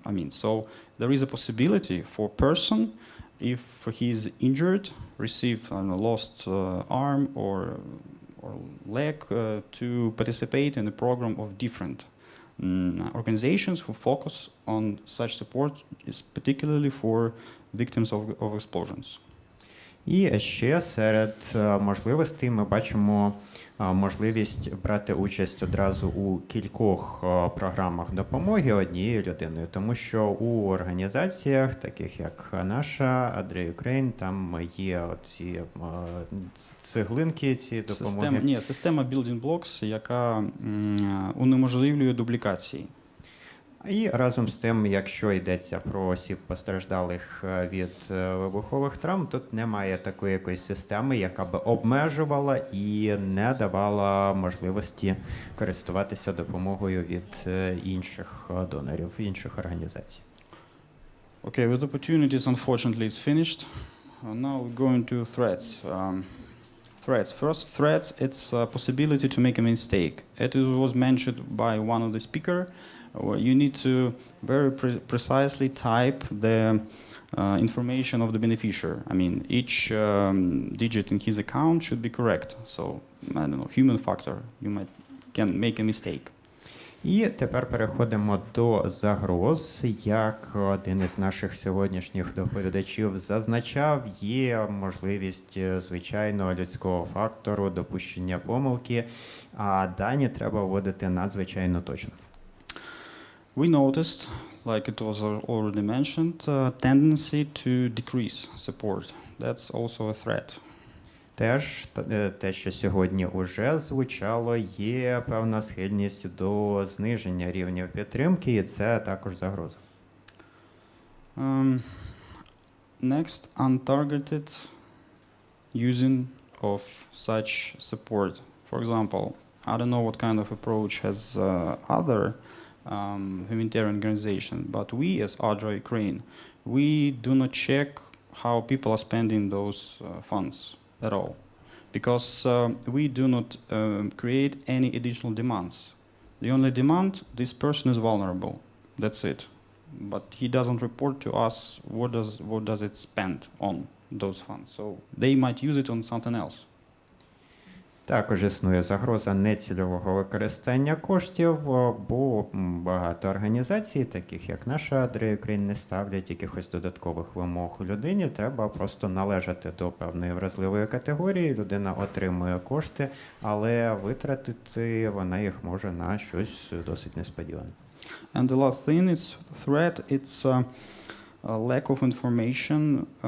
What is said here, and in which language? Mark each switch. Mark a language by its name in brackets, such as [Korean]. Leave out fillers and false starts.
[English] So there is a possibility for a person, if he is injured, receive lost arm or leg, to participate in a program of different organizations who focus on such support, is particularly for victims of explosions. [Ukrainian] І ще серед можливостей ми бачимо можливість брати участь одразу у кількох програмах допомоги однією людиною, тому що у організаціях, таких як наша, Ukraine, там є ці цеглинки, ці допомоги. Система building blocks, яка унеможливлює дублікації. І разом з тим, якщо йдеться про осіб постраждалих від вибухових травм, тут немає такої якоїсь системи, яка би обмежувала і не давала можливості користуватися допомогою від інших донорів, інших організацій. [English] Okay, with opportunities, unfortunately, it's finished. Now we're going to threats. Threats. First, threats, it's a possibility to make a mistake. It was mentioned by one of the speakers. You need to very precisely type the information of the beneficiary. Each digit in his account should be correct. So, human factor. You can make a mistake. [Ukrainian] І тепер переходимо до загроз. Як один із наших сьогоднішніх доповідачів зазначав, є можливість звичайного людського фактору, допущення помилки, а дані треба вводити надзвичайно точно. [English] We noticed, like it was already mentioned, a tendency to decrease support. That's also a threat. [Ukrainian] Теж те, що сьогодні уже звучало, є певна схильність до зниження рівнів підтримки, і це також загроза. [English] Next, untargeted using of such support. For example, I don't know what kind of approach has other humanitarian organization, but we as Ukraine, we do not check how people are spending those funds at all, because we do not create any additional demands. The only demand, this person is vulnerable, that's it. But he doesn't report to us what does it spend on those funds. So they might use it on something else. [Ukrainian] Також існує загроза нецільового використання коштів, бо багато організацій, таких як наша Україні, не ставлять якихось додаткових вимог людині. Треба просто належати до певної вразливої категорії. Людина отримує кошти, але витратити вона їх може на щось досить несподіване. [English] And the last thing is threat. It's a lack of information.